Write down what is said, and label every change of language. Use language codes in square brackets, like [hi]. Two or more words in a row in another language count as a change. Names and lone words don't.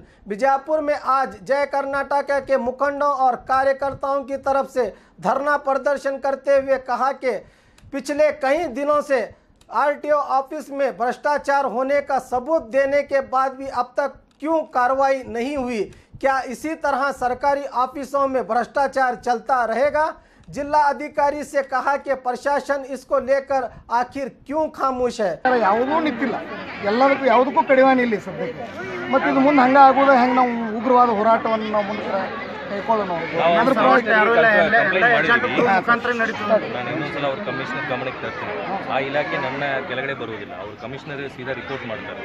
[hi] बीजापुर में आज जय कर्नाटका के मुखंडों और कार्यकर्ताओं की तरफ से धरना प्रदर्शन करते हुए कहा कि पिछले कई दिनों से [en] RTO office [hi] में भ्रष्टाचार होने का सबूत देने के बाद भी अब तक क्यों कार्रवाई नहीं हुई? क्या इसी तरह सरकारी ऑफिसों में भ्रष्टाचार चलता रहेगा? जिला अधिकारी से कहा कि प्रशासन इसको लेकर आखिर क्यों खामोश है? [kn] ಯಾವುದೂ ನಿಂತಿಲ್ಲ, ಎಲ್ಲದಕ್ಕೂ ಯಾವುದಕ್ಕೂ ಕಡಿವಾಣ ಇಲ್ಲ ಸದ್ಯಕ್ಕೆ. ಮತ್ತು ಇದು ಮುಂದೆ ಹಂಗೆ ಆಗೋದು ಹೆಂಗೆ ನಾವು ಉಗ್ರವಾದ ಹೋರಾಟವನ್ನು ನಾವು ಮುಂದೆ ಕೈಕೊಳ್ಳೋಣ. ಅದ್ರ ಮುಖಾಂತರ ನಡೀತದೆ. ನಾನು ಇನ್ನೊಂದ್ಸಲ ಅವ್ರ ಕಮಿಷನರ್ ಗಮನಕ್ಕೆ ತರ್ತೀನಿ. ಆ ಇಲಾಖೆ ನನ್ನ ಕೆಳಗಡೆ ಬರುವುದಿಲ್ಲ, ಅವ್ರ ಕಮಿಷನರ್ ಸೀದಾ ರಿಪೋರ್ಟ್ ಮಾಡ್ತಾರೆ.